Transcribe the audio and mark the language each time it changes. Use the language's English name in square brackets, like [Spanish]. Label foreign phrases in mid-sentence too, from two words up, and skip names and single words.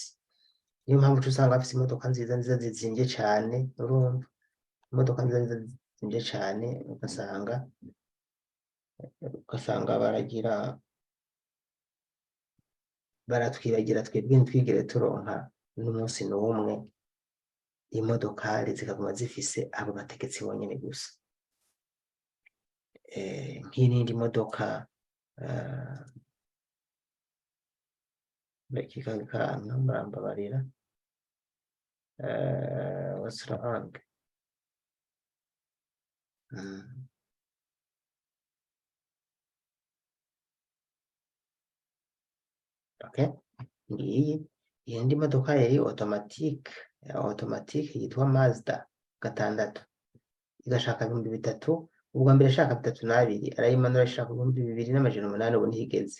[Rundi] Niyo mpamvu uca usanga bafise imodoka nziza nziza zizimvye cane, urumva imodoka nziza nziza zizimvye cane, ugasanga baratwibagira twebwe ntitwigere turonka n'umunsi n'umwe imodokari zikaguma zifise abo bategetsi bonyene gusa. Nk'iyindi modoka kikagikanga murambabarira [English] what's wrong? [Rundi] Okay, ngiyi iyindi modoka yari automatique yitwa Mazda 6 igashaka 3,000, ubwa mbere ashaka 32 arayimanura ashaka 2,800, ubu ntihigeze.